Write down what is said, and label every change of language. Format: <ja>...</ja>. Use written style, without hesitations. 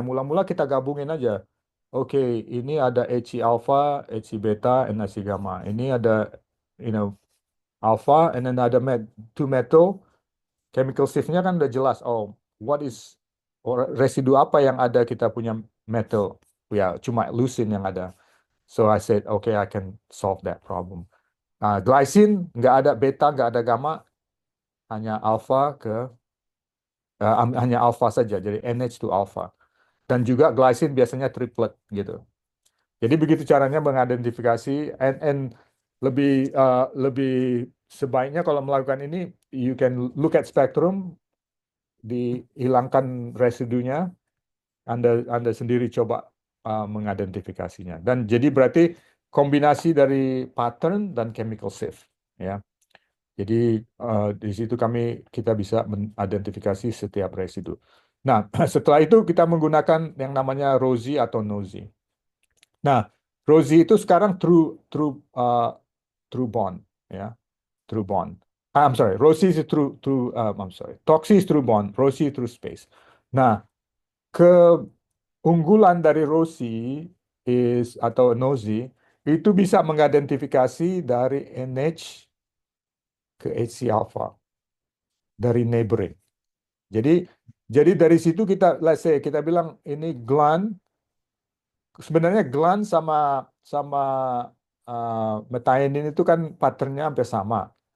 <id>Mula-mula kita gabungin aja. Oke, ini ada Hc alpha, Hc beta, and Hc gamma. Ini ada, you know, alpha, and then ada two metal. Chemical shift-nya kan udah jelas. Oh, what is residu apa yang ada kita punya metal? Ya, cuma leucine yang ada.</id> <en>So I said, okay, I can solve that problem.</en> <id>Nah, glycine nggak ada beta, nggak ada gamma, hanya alpha hanya alpha saja. Jadi NH to alpha. Dan juga glycine biasanya triplet gitu. Jadi begitu caranya mengidentifikasi and lebih lebih sebaiknya kalau melakukan ini you can look at spectrum, dihilangkan residunya, Anda sendiri coba mengidentifikasinya. Dan jadi berarti kombinasi dari pattern dan chemical shift, ya. Jadi di situ kita bisa mengidentifikasi setiap residu. Nah, setelah itu kita menggunakan yang namanya ROSI atau NOSI. Nah, ROSI itu sekarang true bond, ya, true bond.</id> <en>I'm sorry, ROSI is I'm sorry, TOXI is true bond, ROSI true space.</en> <id>Nah, keunggulan dari ROSI atau NOSI itu bisa mengidentifikasi dari NH ke HC alpha dari neighboring. Jadi jadi dari situ let's say kita bilang ini gland, sebenarnya gland sama sama methionine itu kan patternnya hampir sama.</id>